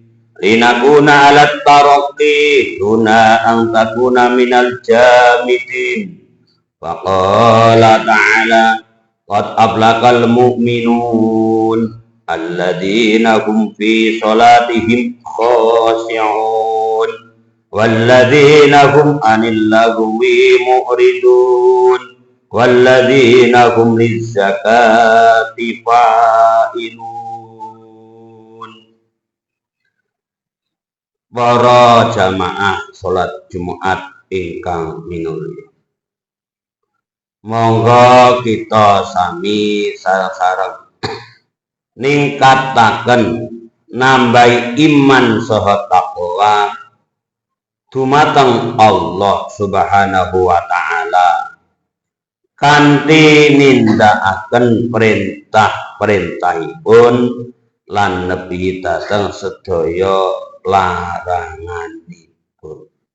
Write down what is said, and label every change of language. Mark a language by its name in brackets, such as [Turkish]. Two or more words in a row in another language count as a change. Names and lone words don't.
[Arabic] لنكون آلة الترقي دون أن نكون من الجامدين فقال تعالى قد أفلح المؤمنون الذين هم في صلاتهم خاشعون والذين هم عن اللغو معرضون والذين هم للزكاة فاعلون. [Javanese] Para jamaah salat Jumat ingkang minulya, monggo kita sami sareng-sareng ningkataken nambahi iman saha takwa dumateng Allah [Arabic] Subhanahu wa taala [Javanese] kanthi nindakaken perintah-perintahipun lan nebi dhateng sedaya laranganipun.